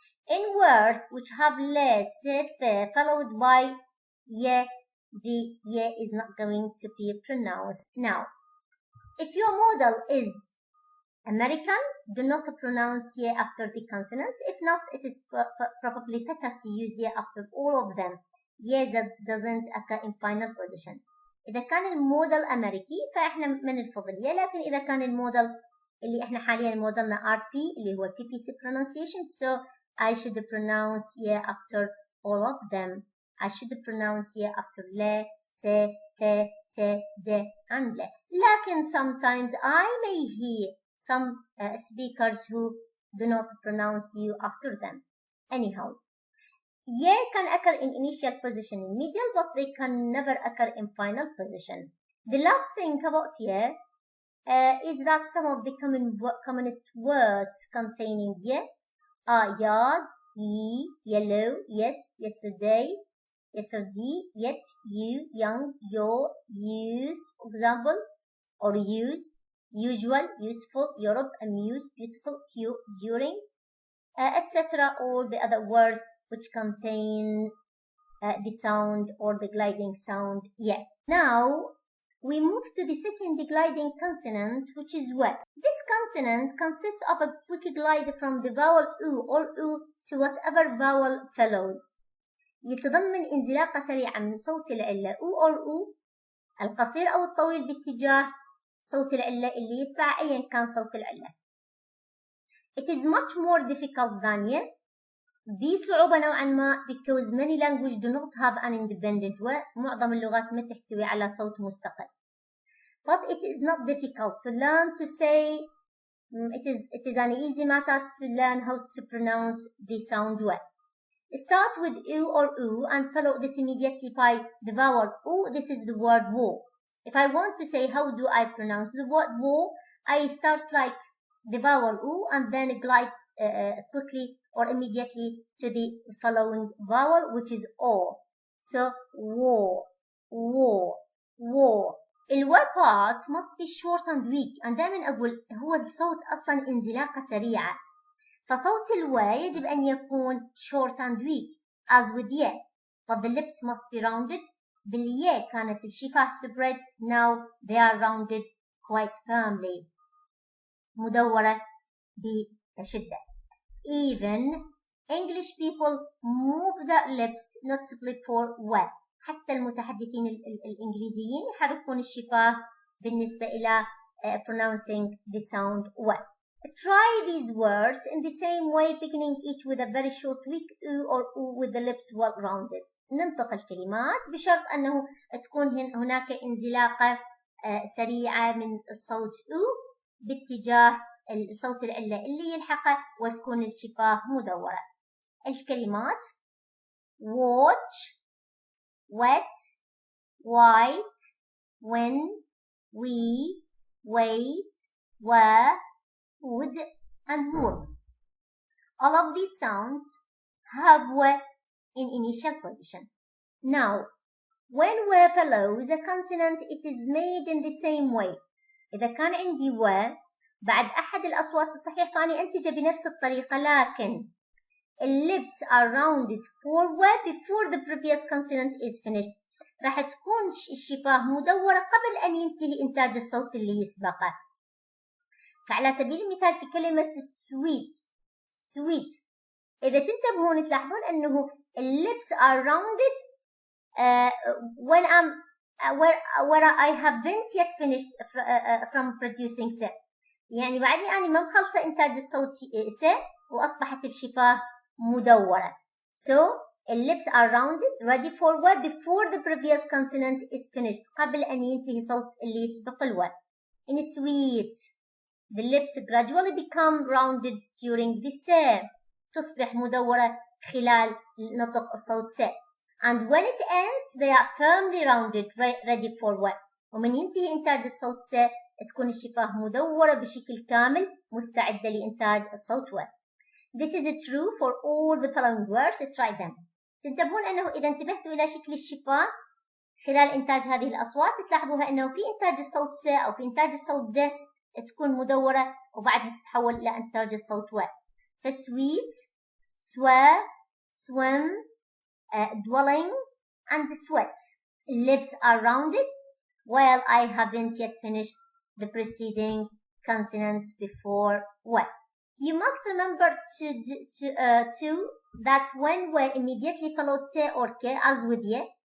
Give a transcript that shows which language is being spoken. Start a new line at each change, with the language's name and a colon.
English: In words which have le, se, te, followed by ye, the ye is not going to be pronounced. Now, if your model is American, do not pronounce ye after the consonants. If not, it is probably better to use ye after all of them. Ye that doesn't occur in final position.
Arabic: إذا كان الموديل أمريكي فإحنا من الفضل ye، لكن إذا كان الموديل اللي إحنا حاليا موديلنا RP اللي هو
English: PPC pronunciation, so I should pronounce ye after all of them. I should pronounce ye after le, se, te, de, and le.
Arabic: لكن
English: sometimes I may hear some speakers who do not pronounce you after them. Anyhow, ye can occur in initial position in medial, but they can never occur in final position. The last thing about ye is that some of the commonest words containing ye are yard, ye, yellow, yes, yesterday, yesterday, yet, you, young, your, use, for example, or use, usual, useful, Europe, amuse, beautiful, cute, during, etc. All the other words which contain the sound or the gliding sound ye. Now, we move to the second gliding consonant, which is we. This consonant consists of a quick glide from the vowel u or u to whatever vowel follows.
Arabic: يتضمن انزلاقة سريعة من صوت العلة او or u القصير أو الطويل باتجاه صوت العلة اللي يتبع أيا كان صوت العلة.
English: It is much more difficult than ye.
Arabic: بصعوبة نوعا ما
English: because many languages do not have an independent way.
Arabic: معظم اللغات ما تحتوي على صوت مستقل.
English: But it is not difficult to learn to say. It is an easy matter to learn how to pronounce the sound well. Start with u or u and follow this immediately by the vowel u. This is the word wo. If I want to say how do I pronounce the word wo, I start like the vowel u and then glide quickly or immediately to the following vowel, which is o. So wo, wo, wo. الو part must be short and weak.
Arabic: and دائما أقول هو الصوت أصلا انزلاقة سريعة. فصوت الو يجب أن يكون
English: short and weak as with ye. But the lips must be rounded.
Arabic: باليه كانت الشفاه
English: spread. Now they are rounded quite firmly.
Arabic: مدورة بشدة.
English: Even English people move their lips not split for we.
Arabic: حتى المتحدثين الإنجليزيين يحركون الشفاه بالنسبة إلى
English: pronouncing the sound we. Try these words in the same way, beginning each with a very short weak u or u with the lips well rounded.
Arabic: ننطق الكلمات بشرط أنه تكون هناك انزلاقة سريعة من الصوت u باتجاه الصوت العلة اللي يلحقه وتكون الشفاه مدورة. الكلمات
English: watch, wet, white, when, we, wait, were, would, and more. All of these sounds have we in initial position. Now, when we follows a consonant, it is made in the same way.
Arabic: إذا كان عندي و بعد أحد الأصوات الصحيح فأني أنتج بنفس الطريقة، لكن
English: lips are rounded forward before the previous consonant is finished.
Arabic: راح تكون الشفاه مدورة قبل أن ينتهي إنتاج الصوت اللي يسبقه. فعلى سبيل المثال في كلمة sweet إذا تنتبهون تلاحظون أنه
English: lips are rounded when where I haven't yet finished from producing س.
Arabic: يعني بعدني أنا ما مخلصة إنتاج الصوت س وأصبحت الشفاه مدورة.
English: So lips are rounded ready for what before the previous consonant is finished.
Arabic: قبل أن ينتهي صوت اللي يسبق الو.
English: In sweet the lips gradually become rounded during the س.
Arabic: تصبح مدورة خلال نطق الصوت س.
English: And when it ends they are firmly rounded ready for what.
Arabic: ومن ينتهي إنتاج الصوت س تكون الشفاه مدورة بشكل كامل مستعدة لإنتاج الصوت و.
English: This is true for all the following words. Try them.
Arabic: تنتبهون أنه إذا انتبهتوا إلى شكل الشفاه خلال إنتاج هذه الأصوات تلاحظوها أنه في إنتاج الصوت س أو في إنتاج الصوت د تكون مدورة وبعدها تتحول إلى إنتاج الصوت و.
English: فsweet, swear, swim, dwelling, and sweat. Lips are rounded while I haven't yet finished the preceding consonant before we. You must remember to that when we immediately follows t or k as with ye.